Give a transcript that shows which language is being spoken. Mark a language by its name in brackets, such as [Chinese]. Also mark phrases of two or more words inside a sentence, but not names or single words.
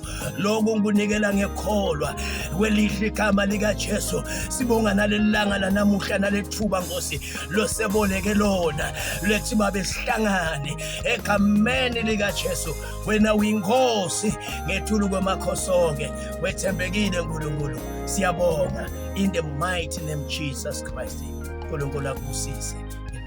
[Swati] Lokhu ngikunikela ngekholwa kwelihle igama likaJesu. Sibonga nalelanga lanamuhla nalethuba Nkosi loseboleke lona, lethi babe sihlangane egameni likaJesu. Wena uyinkosi ngethulu kwemakhosi onke, wethembekile Nkulunkulu. Siyabonga [English] in the mighty name of Jesus Christ. Nkulunkulu akusise.